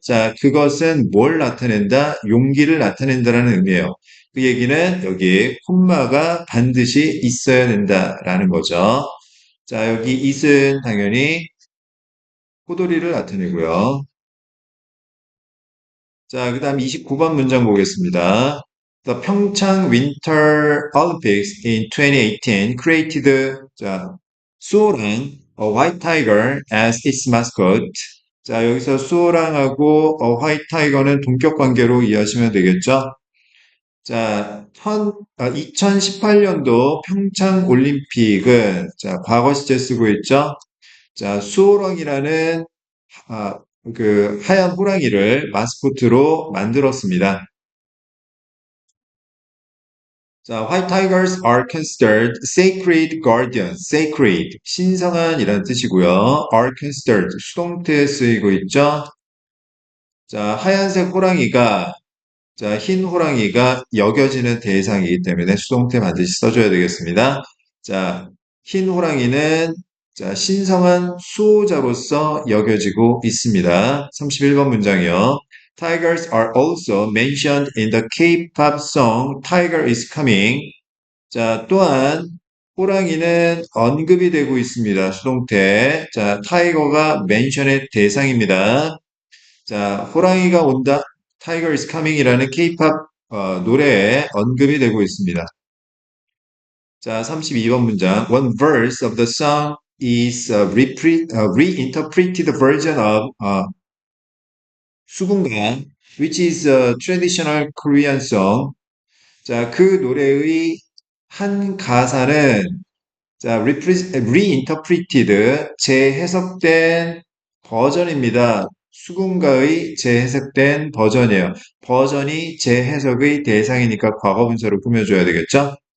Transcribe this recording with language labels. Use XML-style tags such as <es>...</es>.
<ko>자, 그것은 뭘 나타낸다? 용기를 나타낸다라는 의미예요. 그 얘기는 여기 콤마가 반드시 있어야 된다라는 거죠. 자, 여기 it은 당연히 포도리를 나타내고요. 자, 그 다음 29번 문장 보겠습니다.</ko> <en>The Pyeongchang Winter Olympics in 2018 created 자, 수호랑 a white tiger as its mascot.</en> <ko>자, 여기서 수호랑하고 화이트 타이거는 동격 관계로 이해하시면 되겠죠? 자, 2018년도 평창 올림픽은 자, 과거 시제 쓰고 있죠? 자, 수호랑이라는 아, 그 하얀 호랑이를 마스코트로 만들었습니다.</ko> <en>자, White tigers are considered sacred guardians.</en> <ko>sacred, 신성한이라는 뜻이고요.</ko> <en>are considered,</en> <ko>수동태에 쓰이고 있죠. 자, 하얀색 호랑이가, 자, 흰 호랑이가 여겨지는 대상이기 때문에 수동태 반드시 써줘야 되겠습니다. 자, 흰 호랑이는 자, 신성한 수호자로서 여겨지고 있습니다. 31번 문장이요.</ko> <en>Tigers are also mentioned in the K-pop song Tiger is Coming.</en> <ko>자, 또한 호랑이는 언급이 되고 있습니다. 수동태. 자, 타이거가 멘션의 대상입니다. 자, 호랑이가 온다. Tiger is Coming이라는 K-pop 노래에 언급이 되고 있습니다. 자, 32번 문장.</ko> <en>One verse of the song is a reinterpreted version of 수군가, which is a traditional Korean song.</en> <ko>자, 그 노래의 한 가사는 자, reinterpreted, 재해석된 버전입니다. 수군가의 재해석된 버전이에요. 버전이 재해석의 대상이니까 과거 분사로 꾸며줘야 되겠죠?</ko>